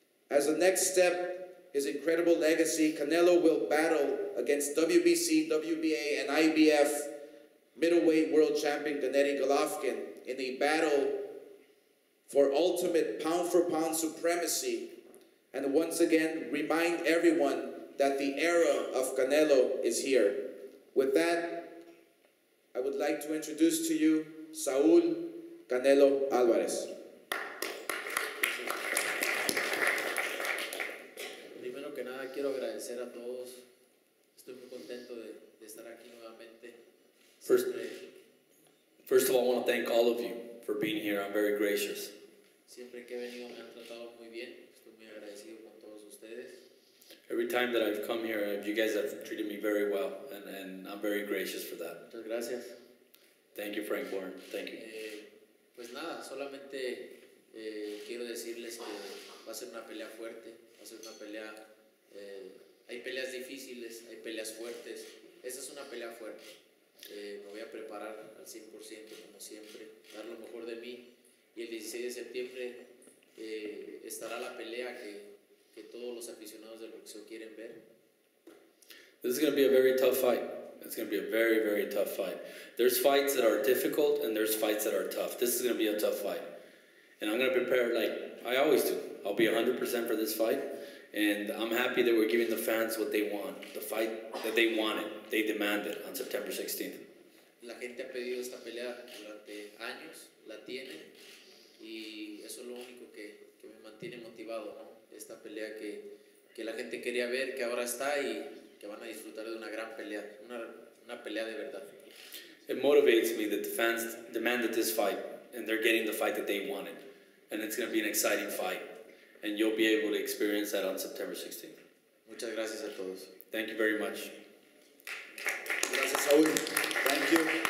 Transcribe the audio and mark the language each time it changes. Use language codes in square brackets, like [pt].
[en] As the next step, his incredible legacy, Canelo will battle against WBC, WBA, and IBF middleweight world champion Gennady Golovkin in a battle for ultimate pound-for-pound supremacy, and once again remind everyone that the era of Canelo is here. With that, I would like to introduce to you Saúl Canelo Alvarez. [es] Primero que nada quiero agradecer a todos. Estoy muy contento de estar aquí nuevamente. [en] First of all, I want to thank all of you for being here. I'm very gracious. [es] Siempre que he venido me han tratado muy bien. Estoy muy agradecido con todos ustedes. [en] Every time that I've come here, you guys have treated me very well, and I'm very gracious for that. [es] Muchas gracias. [en] Thank you, Frank Warren. Thank you. [es] Pues nada, solamente quiero decirles que va a ser una pelea fuerte, va a ser una pelea, hay peleas difíciles, hay peleas fuertes, esa es una pelea fuerte. Me voy a preparar al 100% como siempre, dar lo mejor de mí, y el 16 de septiembre estará la pelea que todos los aficionados del boxeo quieren ver. [en] This is going to be a very tough fight. It's going to be a very, very tough fight. There's fights that are difficult and there's fights that are tough. This is going to be a tough fight. And I'm going to prepare like I always do. I'll be 100% for this fight. And I'm happy that we're giving the fans what they want. The fight that they wanted, they demanded on September 16th. [es] La gente ha pedido esta pelea durante años, la tienen, y eso es lo único que me mantiene motivado, ¿no? Esta pelea que la gente quería ver, que ahora está y que van a disfrutar de una gran pelea, una pelea de verdad. [en] It motivates me that the fans demanded this fight, and they're getting the fight that they wanted. And it's going to be an exciting fight. And you'll be able to experience that on September 16th. [es] Muchas gracias a todos. [en] Thank you very much. Gracias, Saúl. Thank you.